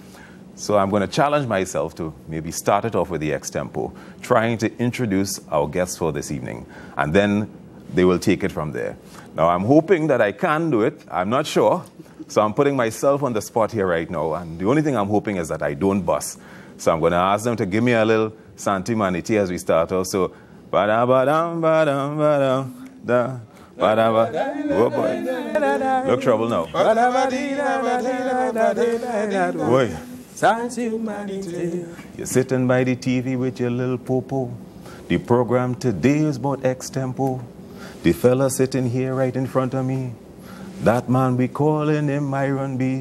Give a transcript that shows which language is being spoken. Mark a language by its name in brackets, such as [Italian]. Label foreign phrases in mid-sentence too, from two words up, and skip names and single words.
[English] So I'm going to challenge myself to maybe start it off with the extempo, trying to introduce our guests for this evening, and then they will take it from there. Now, I'm hoping that I can do it. I'm not sure. So I'm putting myself on the spot here right now, and the only thing I'm hoping is that I don't bust. So I'm going to ask them to give me a little Santi Maniti as we start off. So, ba-da-ba-dam, ba-dam, ba-dam. Oh boy. Look trouble now. Boy. You're sitting by the TV with your little popo. The program today is about extempo. The fella sitting here right in front of me, that man we calling him Myron B.